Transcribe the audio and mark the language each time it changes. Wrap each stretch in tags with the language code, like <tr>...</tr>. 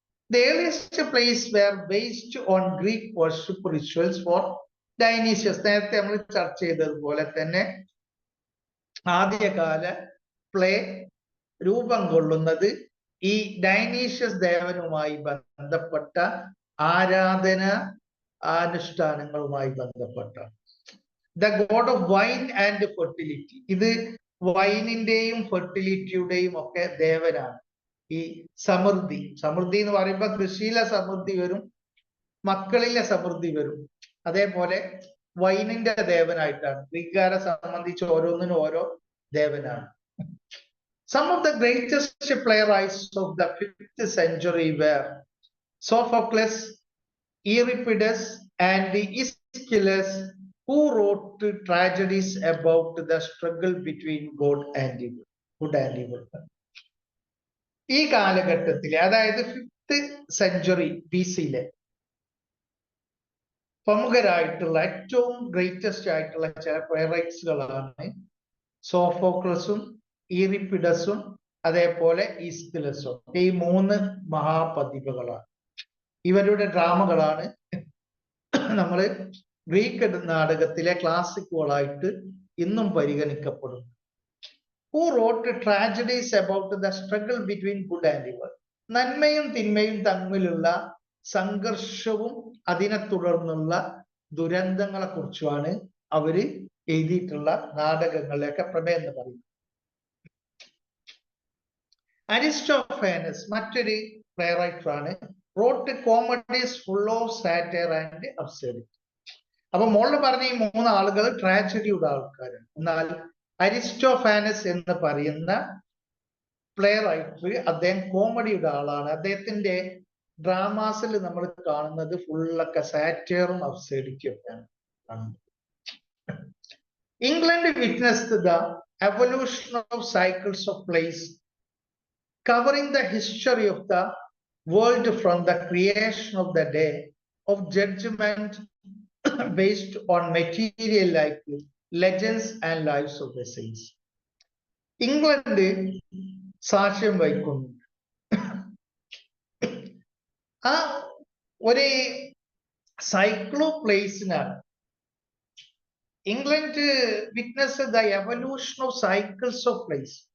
<en>The earliest plays were based on Greek worship rituals for</en> <ml>Dionysius നേരത്തെ നമ്മൾ ചർച്ച ചെയ്തതുപോലെ തന്നെ ആദ്യകാല പ്ലേ രൂപം കൊള്ളുന്നത് ഈ ഡൈനീഷ്യസ് ദേവനുമായി ബന്ധപ്പെട്ട ആരാധന അനുഷ്ഠാനങ്ങളുമായി ബന്ധപ്പെട്ട</ml> <en>The god of wine and fertility.</en> <ml>ഇത് വൈനിന്റെയും ഫെർട്ടിലിറ്റിയുടെയും ഒക്കെ ദേവനാണ്. ഈ സമൃദ്ധി എന്ന് പറയുമ്പോൾ കൃഷിയിലെ സമൃദ്ധി വരും, മക്കളിലെ സമൃദ്ധി വരും. അതേപോലെ വൈനിന്റെ ദേവനായിട്ടാണ്. ഗ്രീക്കുകാരെ സംബന്ധിച്ച് ഓരോന്നിനും ഓരോ ദേവനാണ്.</ml> <en>Some of the greatest playwrights of the 5th century were Sophocles, Euripides, and Aeschylus, who wrote tragedies about the struggle between good and evil.</en> <ml>ഈ കാലഘട്ടത്തിലെ, അതായത് 5th century BC-ലെ പ്രമുഖരായിട്ടുള്ള ഏറ്റവും ഗ്രേറ്റസ്റ്റ് ആയിട്ടുള്ള ചില പ്ലേറൈറ്റ്സുകളാണ് സോഫോക്ലസും ഈറിപ്പിഡസും അതേപോലെ ഈസ്കിലസും. ഈ 3 മഹാപ്രതിഭകളാണ്. ഇവരുടെ ഡ്രാമകളാണ് നമ്മൾ ഗ്രീക്ക് നാടകത്തിലെ ക്ലാസിക്കുകളായിട്ട് ഇന്നും പരിഗണിക്കപ്പെടുന്നു.</ml> <en>Who wrote tragedies about the struggle between good and evil.</en> <ml>നന്മയും തിന്മയും തമ്മിലുള്ള സംഘർഷവും അതിനെ തുടർന്നുള്ള ദുരന്തങ്ങളെ കുറിച്ചുമാണ് അവര് എഴുതിയിട്ടുള്ള നാടകങ്ങളിലൊക്കെ പ്രമേയം എന്ന് പറയുന്നത്. അരിസ്റ്റോഫാനസ് മറ്റൊരു പ്ലേറൈറ്റർ ആണ്.</ml> <en>wrote comedies full of satire and absurdity.</en> <ml>അപ്പൊ മോളിൽ പറഞ്ഞ ഈ 3 ആളുകൾ ട്രാജഡിയുടെ ആൾക്കാരാണ്. എന്നാൽ അരിസ്റ്റോഫാനസ് എന്ന് പറയുന്ന പ്ലേറൈറ്റർ അദ്ദേഹം കോമഡിയുടെ ആളാണ്. അദ്ദേഹത്തിന്റെ ഡ്രാമാസിൽ നമ്മൾ കാണുന്നത് ഫുള്ളൊക്കെ സാറ്റയറും അബ്സേർഡിറ്റിയും ഒക്കെയാണ് കാണുന്നത്.</ml> <en>England witnessed the evolution of cycles of plays covering the history of the world from the creation of the day of judgment based on material like legends and lives of the saints.</en> <ml>England സാക്ഷ്യം വഹിക്കുന്നു ആ ഒരു cyclo പ്ലേസിനാണ്.</ml> <en>England witness the evolution of cycles of plays.</en>